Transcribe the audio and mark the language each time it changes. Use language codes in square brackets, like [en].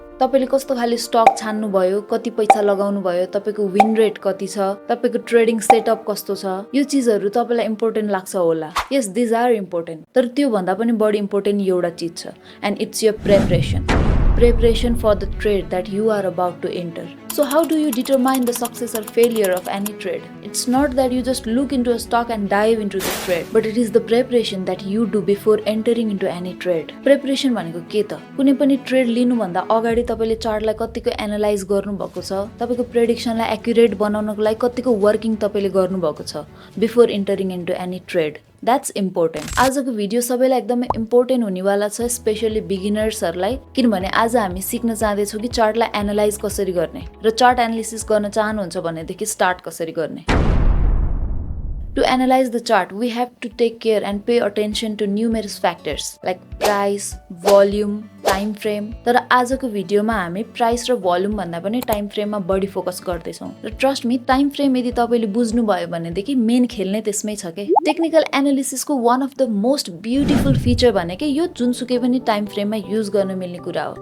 [ne] तपाईले कस्तो खाली स्टक छान्नु भयो, कति पैसा लगाउनु भयो, तपाईको विन रेट कति छ, तपाईको ट्रेडिङ सेटअप कस्तो छ, यो चीजहरु तपाईलाई इम्पोर्टेन्ट लाग्छ होला। [en] yes this are important, [ne] तर त्यो भन्दा पनि बढी इम्पोर्टेन्ट एउटा चीज छ, [en] And it's your preparation for the trade that you are about to enter. So how do you determine the success or failure of any trade? It's not that you just look into a stock and dive into the trade, but it is the preparation that you do before entering into any trade. [ne] Preparation भनेको के त? कुनै पनि trade लिनु भन्दा अगाडि तपाईले चार्टलाई कतिको एनालाइज गर्नु भएको छ, तपाईको प्रेडिक्सनलाई एक्युरेट बनाउनको लागि कतिको वर्किङ तपाईले गर्नु भएको छ [en] Before entering into any trade. That's important. [ne] आजको भिडियो सबैलाई एकदमै इम्पोर्टेन्ट हुनेवाला छ, स्पेशली बिगिनर्सहरुलाई, किनभने आज हामी सिक्न चाहदै छौं कि चार्टलाई एनालाइज कसरी गर्ने र चार्ट एनालिसिस गर्न चाहनुहुन्छ भनेदेखि स्टार्ट कसरी गर्ने. [en] To analyze the chart, we have to take care and pay attention to numerous factors like price, volume, time frame. [ne] तर आजको भिडियोमा हामी प्राइस र भोल्युम भन्दा पनि टाइम फ्रेममा बढी फोकस गर्दै छौं. र [en] trust me, [ne] टाइम फ्रेम यदि तपाईले बुझ्नु भयो भनेदेखि मेन खेल नै त्यसमै छ के. Technical एनालिसिसको [en] one of the most beautiful feature [ne] भनेकै यो जुनसुकै पनि टाइम फ्रेममा युज गर्न मिल्ने कुरा हो.